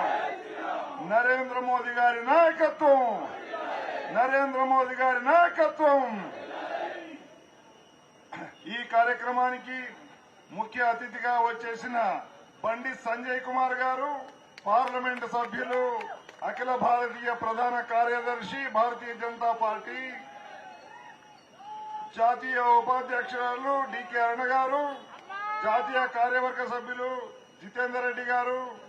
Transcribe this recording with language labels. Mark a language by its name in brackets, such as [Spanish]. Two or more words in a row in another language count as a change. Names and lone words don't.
[Telugu] నరేంద్ర మోదీ గారి నాయకత్వం, నరేంద్ర మోదీ గారి నాయకత్వం. ఈ కార్యక్రమానికి ముఖ్య అతిథిగా వచ్చేసిన బండి సంజయ్ కుమార్ గారు, పార్లమెంట్ సభ్యులు, అఖిల భారతీయ ప్రధాన కార్యదర్శి భారతీయ జనతా పార్టీ, జాతీయ ఉపాధ్యక్షురాలు డీకే అరుణ గారు, జాతీయ కార్యవర్గ సభ్యులు జితేందర్ రెడ్డి గారు,